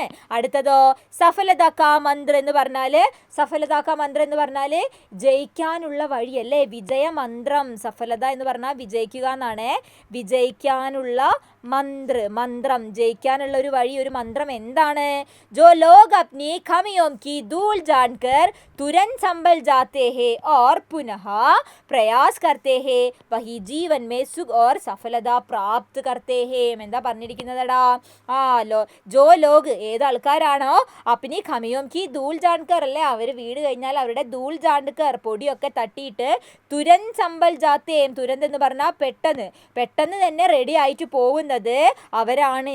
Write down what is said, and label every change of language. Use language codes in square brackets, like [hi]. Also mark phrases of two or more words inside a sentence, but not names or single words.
[ml] അടുത്തതോ [hi] सफलता का मंत्र [ml] എന്ന് പറഞ്ഞാൽ, [hi] सफलता का मंत्र [ml] എന്ന് പറഞ്ഞാൽ ജയിക്കാനുള്ള വഴിയല്ലേ, വിജയമന്ത്രം. സഫലത എന്ന് പറഞ്ഞാൽ വിജയിക്കുക എന്നാണ്. വിജയിക്കാനുള്ള മന്ത്രം, ജയിക്കാനുള്ള ഒരു വഴി, ഒരു മന്ത്രം എന്താണ്? [hi] जो लोग अपनी कमियों की धूल झाड़कर तुरंत संभल जाते हैं और पुनः प्रयास करते हैं वही जीवन में सुख और सफलता प्राप्त करते हैं. [ml] എന്താ പറഞ്ഞിരിക്കുന്നതടാ? [hi] जो लोग, [ml] ഏത് ആൾക്കാരാണോ [hi] अपनी कमियों की धूल झाड़कर [ml] അല്ലേ, അവർ വീട് കഴിഞ്ഞാൽ അവരുടെ [hi] धूल झाड़कर [ml] പൊടിയൊക്കെ തട്ടിയിട്ട് [hi] तुरंत संभल जाते, [ml] തുരന്ത് എന്ന് പറഞ്ഞാൽ പെട്ടെന്ന് തന്നെ റെഡി ആയിട്ട് പോകുന്നത് അവരാണ്.